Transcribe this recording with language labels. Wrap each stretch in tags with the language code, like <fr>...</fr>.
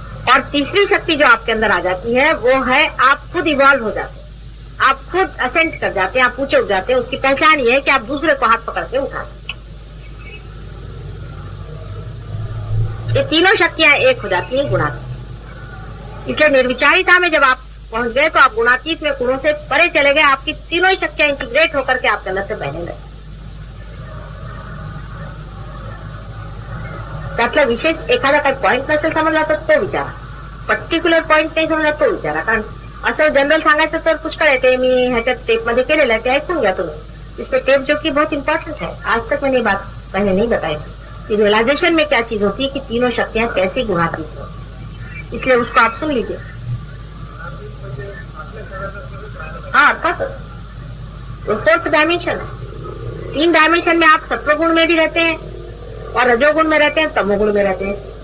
<hi>और तीसरी शक्ति जो आपके अंदर आ जाती है वो है आप खुद इवॉल्व हो जाते हैं, आप खुद असेंट कर जाते हैं, आप ऊंचे उठ जाते हैं। उसकी पहचान ये है कि आप दूसरे को हाथ पकड़ के उठाते हैं। ये तीनों शक्तियां एक हो जाती है गुणातीत। इसलिए निर्विचारिता में जब आप पहुंच गए तो आप गुणातीत में गुणों से परे चले गए, आपकी तीनों शक्तियां इंटीग्रेट होकर के आपके अंदर से बहने लगे।</hi> <mr>त्यातला विशेष एखादा काही पॉइंट नसेल समजला तर तो विचारा, पर्टिक्युलर पॉइंट नाही समजला तो विचारा, कारण असं जनरल सांगायचं तर पुष्कळ येते, मी ह्याच्यात टेपमध्ये केलेलं आहे, ते ऐकून घ्या तुम्ही।</mr> <hi>इसमें टेप जो कि बहुत इंपॉर्टेंट है, आज तक मैंने ये बात पहले नहीं बताई थी, कि रियलाइजेशन में क्या चीज होती है कि तीनों शक्तियां कैसे गुणातीत हो। इसलिए उसको आप सुन लीजिए। हाँ, बस वो फोर्थ डायमेंशन है। 3 डायमेंशन में आप सत्वगुण में भी रहते हैं और रजोगुण में रहते हैं, तमोगुण में रहते हैं।</hi>